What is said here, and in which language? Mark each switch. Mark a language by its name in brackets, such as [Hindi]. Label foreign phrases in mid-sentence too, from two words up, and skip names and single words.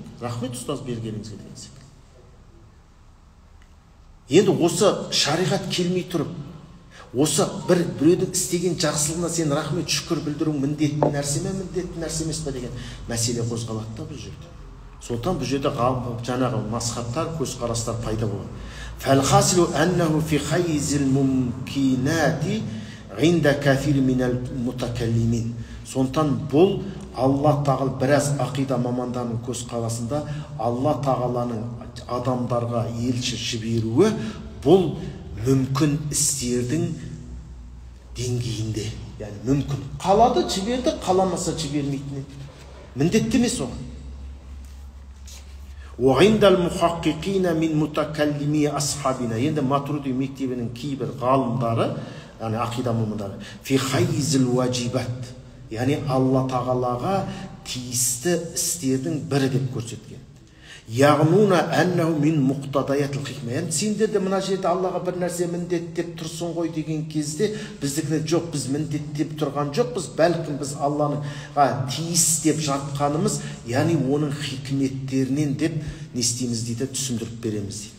[Kazakh] Рахмет ұстаз бергеніңізге деген секілді. Енді осы шариғат келмей тұрып, осы біреудің істеген жақсылығына сен рахмет шүкір білдіру міндетті нәрсе ме, міндетті нәрсе емес пе деген мәселе қозғалады да бұл жерде. Сондықтан бұл жерде жаңағы масхаттар, көзқарастар пайда болады. [Arabic] فالحاصل أنه في حيز الممكنات عند كثير من المتكلمين. [Kazakh] Сондықтан бұл Алла тағала біраз ақида мамандарының көзқарасында Алла тағаланың адамдарға елші жіберуі бұл мүмкін істердің деңгейінде. Яғни мүмкін. Қалады жіберді, қаламаса жібермейтін. Міндетті емес оған. [Arabic] وعند المحققين من متكلمي أصحابنا [Kazakh] енді Матурidi мектебінің кейбір ғалымдары, яғни ақида мамандары, [Arabic] في حيز الواجبات, [Kazakh] яғни Алла тағалаға тиісті істердің бірі деп көрсеткен. [Arabic] يعنون أنه من مقتضيات الحكمة. [Kazakh] Яғни сендер де мына жерде Аллаға бір нәрсе міндеттеп тұрсын ғой деген кезде біздікіне жоқ, біз міндеттеп тұрған жоқпыз, бәлкім біз Аллаға тиіс деп жатқанымыз, яғни оның хикметтерінен деп не істейміз дейді, түсіндіріп береміз дейді.